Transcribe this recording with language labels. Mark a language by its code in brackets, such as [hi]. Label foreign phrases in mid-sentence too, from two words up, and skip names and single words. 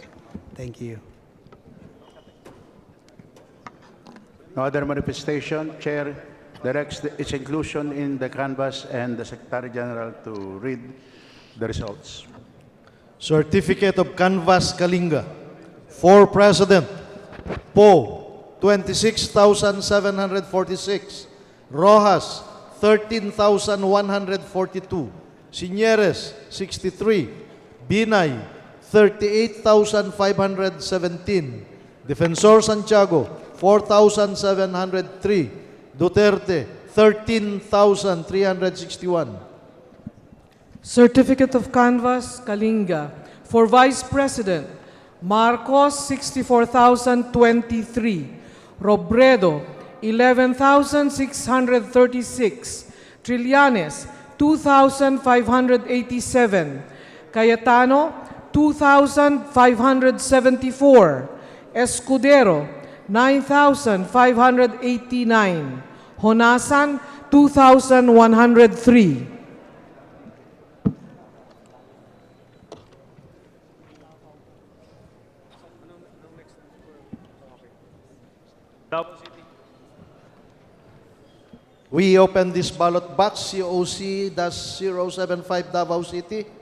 [en] Thank you. No other manifestation. Chair directs its inclusion in the canvas and the Secretary General to read the results. Certificate of Canvas Kalinga. For President, Poe, 26,746. Rojas, 13,142. Sinieres, 63. Binay, 38,517. Defensor Santiago, 4,703. Duterte, 13,361. Certificate of Canvas, Kalinga. For Vice President, Marcos, 64,023. Robredo, 11,636. Trillanes, 2,587. Cayetano, 2,574. Escudero, 9,589. Honasan, 2,103. We open this ballot box, COC-075 Davao City.